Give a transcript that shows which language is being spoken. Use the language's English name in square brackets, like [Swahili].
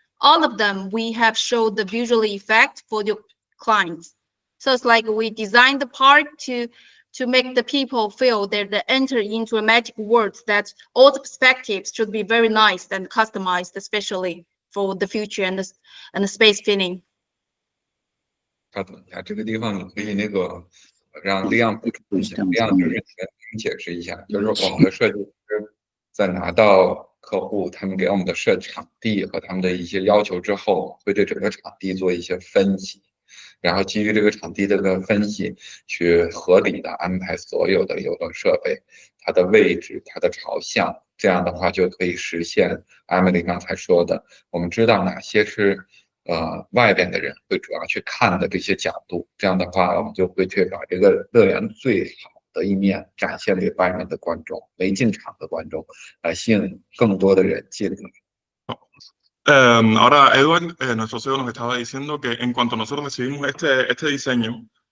[English] All of them, we have showed the visual effect for your clients. So it's like we designed the park to make the people feel that they enter into a magic world, that all the perspectives should be very nice and customized, especially for the future and the space feeling. [Chinese] 等一下，这个地方你可以那个让亮补充一下，亮之前解释一下，就是我们的设计师在拿到客户他们给我们的设场地和他们的一些要求之后，会对整个场地做一些分析，然后基于这个场地的分析，去合理的安排所有的游乐设备，它的位置、它的朝向，这样的话就可以实现Emily刚才说的，我们知道哪些是外边的人会主要去看的这些角度，这样的话我们就会去把这个乐园最好的一面展现给外面的观众，没进场的观众，来吸引更多的人进来。 [Spanish] Ahora, Edward, nuestro CEO nos estaba diciendo que en cuanto nosotros recibimos este diseño,